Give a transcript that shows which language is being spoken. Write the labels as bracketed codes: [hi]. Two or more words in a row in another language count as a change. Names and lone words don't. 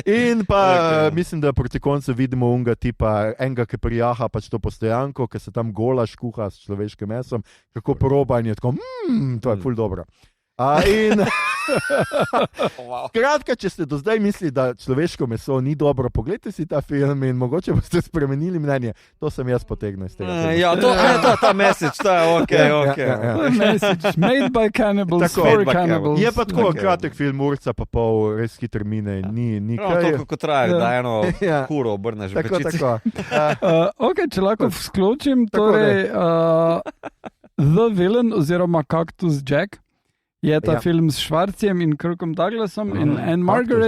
[sl] In pa mislim, da proti koncu vidimo unga tipa, enega, ki prijaha pač to postojanko, ki se tam golaš kuha s človeškim mesom, kako proba in je tako, to je ful dobro. In kratka, če ste do zdaj mislili, da človeško meso ni dobro, pogledajte si ta film in mogoče boste spremenili mnenje. To sem jaz potegnil iz tega. Ja, to je ta message, to je ok. [en] Message made by cannibals for cannibals. [sl] Je pa tako kratek film, urca pa pol, res hitro mine. Ni kaj. To, kako traje, da eno kuro obrneš v pečici. Ok, če lahko vskločim, torej The Villain oziroma Cactus Jack je ta film s Schwarzem in Kirkom Douglasom in Anne Margaret.